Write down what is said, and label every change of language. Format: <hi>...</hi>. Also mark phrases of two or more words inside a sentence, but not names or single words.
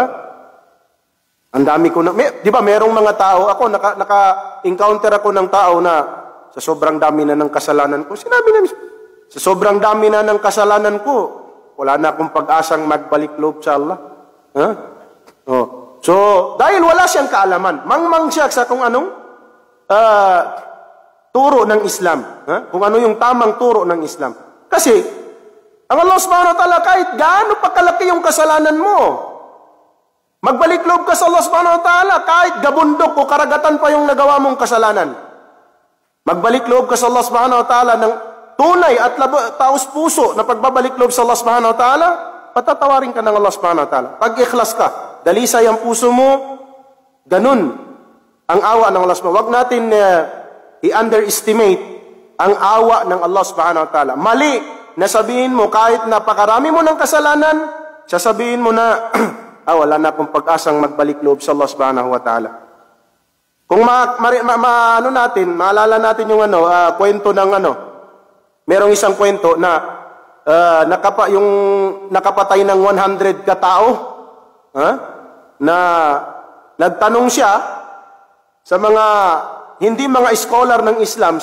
<tl>Ang dami ko na, di ba merong mga tao, ako naka-encounter ako ng tao na sa sobrang dami na ng kasalanan ko, sinabi na, sa sobrang dami na ng kasalanan ko, wala na akong pag-asang magbalik loob sa Allah. So, dahil wala siyang kaalaman, mangmang siya sa kung anong turo ng Islam. Kung ano yung tamang turo ng Islam. Kasi, ang Allah</tl> <ar>سبحانه وتعالى,</ar> <tl>kahit gaano pa kalaki yung kasalanan mo, magbalik loob ka sa Allah</tl> <ar>سبحانه وتعالى,</ar> <tl>kahit gabundok o karagatan pa yung nagawa mong kasalanan. Magbalik loob ka sa Allah</tl> <ar>سبحانه وتعالى</ar> <tl>ng tunay at taos puso na pagbabalik loob sa Allah</tl> <ar>سبحانه وتعالى,</ar> <tl>patatawarin ka ng Allah</tl> <ar>سبحانه وتعالى.</ar> <tl>Pag ikhlas ka, dalisay ang puso mo, ganun ang awa ng Allah</tl> <ar>سبحانه وتعالى.</ar> <tl>Huwag natin i-underestimate ang awa ng Allah</tl> <ar>سبحانه وتعالى.</ar> <tl>Mali na sabihin mo, kahit napakarami mo ng kasalanan, sasabihin mo na, wala na akong pag-asang magbalik loob sa Allah</tl> <ar>سبحانه وتعالى.</ar> <tl>Kung ano natin, maalala natin yung kwento ng merong isang kwento na yung nakapatay ng 100 katao, na nagtanong siya sa mga hindi mga scholar ng Islam.</tl>